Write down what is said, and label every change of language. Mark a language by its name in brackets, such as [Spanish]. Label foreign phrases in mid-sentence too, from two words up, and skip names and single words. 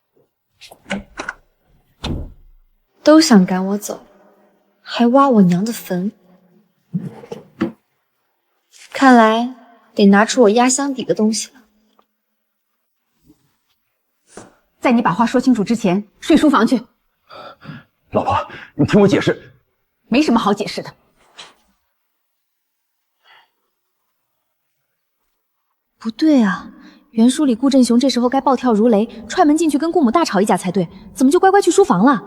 [Chinese] 都想趕我走，還挖我娘的墳。看來得拿出我壓箱底的東西了。在你把話說清楚之前，睡書房去。老婆，你聽我解釋。沒什麼好解釋的。不對啊，原書裡顧振雄這時候該暴跳如雷，踹門進去跟顧母大吵一架才對，怎麼就乖乖去書房了？